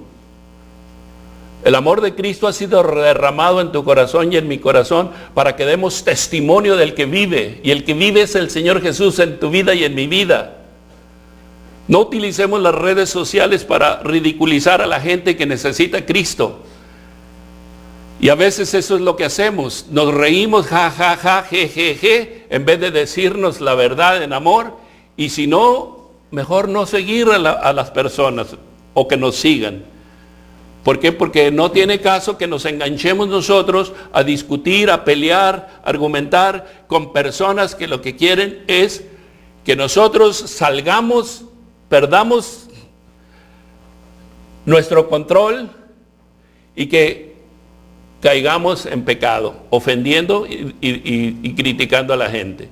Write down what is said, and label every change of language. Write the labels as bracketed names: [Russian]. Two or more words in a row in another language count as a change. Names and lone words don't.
[Spanish] El amor de Cristo ha sido derramado en tu corazón y en mi corazón para que demos testimonio del que vive. Y el que vive es el Señor Jesús en tu vida y en mi vida. No utilicemos las redes sociales para ridiculizar a la gente que necesita a Cristo. Y a veces eso es lo que hacemos. Nos reímos, ja, ja, ja, je, je, je, en vez de decirnos la verdad en amor. Y si no, mejor no seguir a las personas o que nos sigan. ¿Por qué? Porque no tiene caso que nos enganchemos nosotros a discutir, a pelear, a argumentar con personas que lo que quieren es que nosotros salgamos, perdamos nuestro control y que caigamos en pecado, ofendiendo y criticando a la gente.